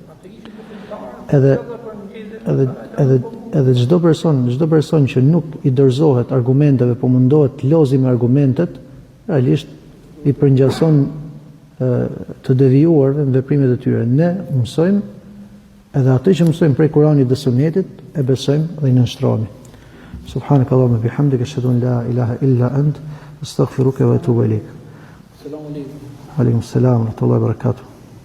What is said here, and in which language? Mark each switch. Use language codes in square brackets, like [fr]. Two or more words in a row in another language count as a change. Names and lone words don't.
[sq] Edhe çdo person që nuk i dorëzohet argumenteve, po mundohet të lozi me argumentet, realisht i përngjason të devijuarve në veprimet e tyre. Ne mësojmë, edhe atë që mësojmë prej Kuranit dhe Sunetit, e besojmë dhe i nënshtrohemi. [ar] سبحانك اللهم بحمدك أشهد أن لا إله إلا أنت أستغفرك وأتوب إليك. سلام عليكم. عليكم السلام ورحمة الله وبركاته.